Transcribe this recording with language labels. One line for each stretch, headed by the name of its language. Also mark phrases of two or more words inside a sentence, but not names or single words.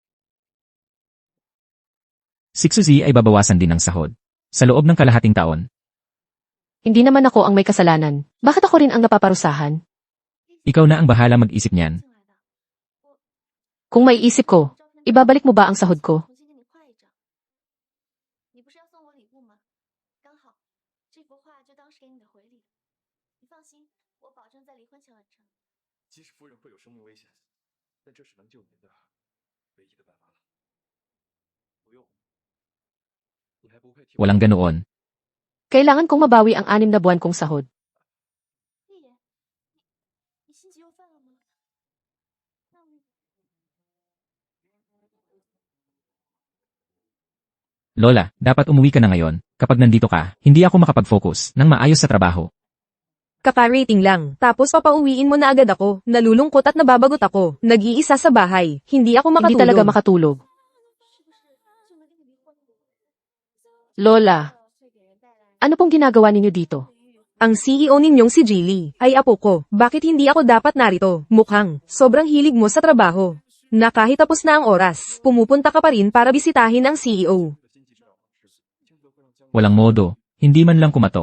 Filipino: Si Suzy ay babawasan din ng sahod sa loob ng kalahating taon. Hindi naman ako ang may kasalanan. Bakit ako rin ang napaparusahan? Ikaw na ang bahala mag-isip niyan. Kung may isip ko, ibabalik mo ba ang sahod ko?
Chinese: 重新给你画一张。你不是要送我礼物吗？刚好，这幅画就当是给你的回礼。你放心，我保证在离婚前完成。即使夫人会有生命危险，但这是能救您的唯一的办法了。不用，你还不配替我。
Filipino: Walang ganoon. Kailangan kong mabawi ang 6 na buwan kong sahod.
Chinese: 丽爷， 你心急又犯了吗？那我
Filipino: Lola, dapat umuwi ka na ngayon. Kapag nandito ka, hindi ako makapag-focus ng maayos sa trabaho. Kaka-rating lang, tapos papauwiin mo na agad ako. Nalulungkot at nababagot ako. Nag-iisa sa bahay. Hindi ako makatulog. Hindi talaga makatulog.
Chinese: 是不是就能给你换
Filipino: Lola, ano pong ginagawa ninyo dito? Ang CEO ninyong si Jilly ay apo ko. Bakit hindi ako dapat narito? Mukhang sobrang hilig mo sa trabaho. Na kahit tapos na ang oras, pumupunta ka pa rin para bisitahin ang CEO. Walang modo. Hindi man lang kumatok.